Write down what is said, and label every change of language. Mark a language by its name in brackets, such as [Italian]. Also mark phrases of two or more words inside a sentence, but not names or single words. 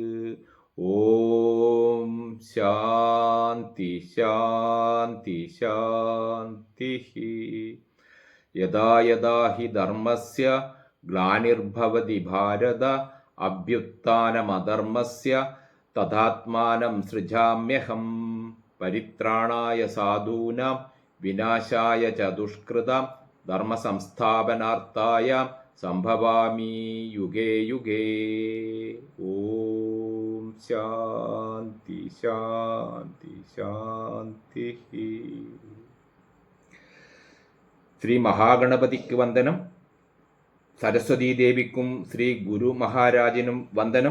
[Sanskrit] ഓം ശാന്തി ശാന്തി ശാന്തി. യദാ യദാ ഹി ധർമ്മസ്യ ഗ്ലാനിർഭവതി ഭാരത അഭ്യുത്ഥാനമധർമ്മസ്യ തഥാത്മാനം സൃജാമ്യഹം. പരിത്രാണായ സാധൂനാം വിനാശായ ച ദുഷ്കൃതാം ധർമ്മസംസ്ഥാപനാർത്ഥായ സംഭവാമി യുഗേ യുഗേ. ഓം ശാന്തി ശാന്തി ശാന്തി. [Malayalam] ശ്രീ മഹാഗണപതിക്ക് വന്ദനം. സരസ്വതീദേവിക്കും ശ്രീ ഗുരു മഹാരാജനും വന്ദനം.